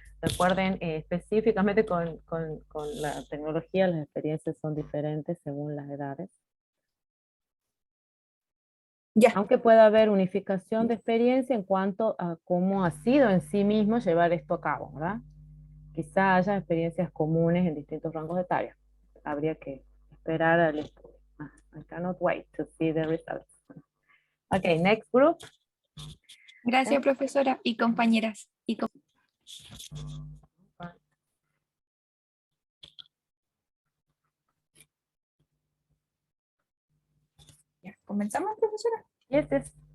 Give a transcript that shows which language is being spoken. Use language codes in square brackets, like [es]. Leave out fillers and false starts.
[es] Recuerden, específicamente con la tecnología, las experiencias son diferentes según las edades. Ya, Aunque pueda haber unificación de experiencia en cuanto a cómo ha sido en sí mismo llevar esto a cabo, ¿verdad? Quizá haya experiencias comunes en distintos rangos etarios. Habría que esperar al estudio. [en] I cannot wait to see the results. Okay, next group. [es] Gracias, profesora y compañeras. ya. ¿Comenzamos, profesora? [en] Yes, yes.